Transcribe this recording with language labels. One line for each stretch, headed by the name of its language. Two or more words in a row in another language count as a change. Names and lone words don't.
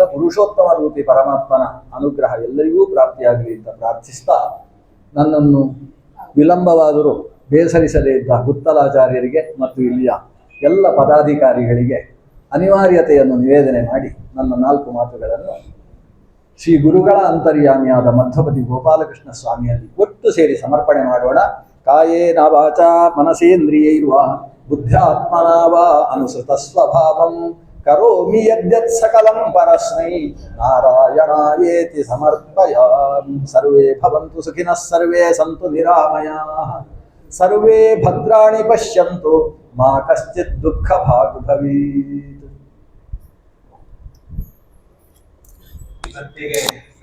Kannada: ಪುರುಷೋತ್ತಮ ರೂಪಿ ಪರಮಾತ್ಮನ ಅನುಗ್ರಹ ಎಲ್ಲರಿಗೂ ಪ್ರಾಪ್ತಿಯಾಗಲಿ ಅಂತ ಪ್ರಾರ್ಥಿಸ್ತಾ, ನನ್ನನ್ನು ವಿಳಂಬವಾದರೂ ಬೇಸರಿಸದೇ ಇದ್ದ ಗುತ್ತಲಾಚಾರ್ಯರಿಗೆ ಮತ್ತು ಇಲ್ಲಿಯ ಎಲ್ಲ ಪದಾಧಿಕಾರಿಗಳಿಗೆ ಅನಿವಾರ್ಯತೆಯನ್ನು ನಿವೇದನೆ ಮಾಡಿ ನನ್ನ 4 ಮಾತುಗಳನ್ನು ಶ್ರೀ ಗುರುಗಳ ಅಂತರ್ಯಾಮಿಯಾದ ಮಧ್ವಪತಿ ಗೋಪಾಲಕೃಷ್ಣ ಸ್ವಾಮಿಯಲ್ಲಿ ಒಟ್ಟು ಸೇರಿ ಸಮರ್ಪಣೆ ಮಾಡೋಣ.
Sanskrit: ಕಾಯೇನ ವಾಚಾ ಮನಸೇಂದ್ರಿಯೈರ್ವಾ ಬುದ್ಧ್ಯಾತ್ಮನಾ ವಾ ಅನುಸೃತ ಸ್ವಭಾವಂ ಕರೋಮಿ ಯದ್ಯತ್ ಸಕಲಂ ಪರಸ್ಮೈ ನಾರಾಯಣಾಯೇತಿ ಸಮರ್ಪಯಾಮಿ. ಸರ್ವೇ ಭವಂತು ಸುಖಿನಃ, ಸರ್ವೇ ಸಂತು ನಿರಾಮಯಾಃ, ಸರ್ವೇ ಭದ್ರಾಣಿ ಪಶ್ಯಂತು ಮಾ ಕಶ್ಚಿತ್ ದುಃಖ ಭಾಗ್ ಭವೇತ್.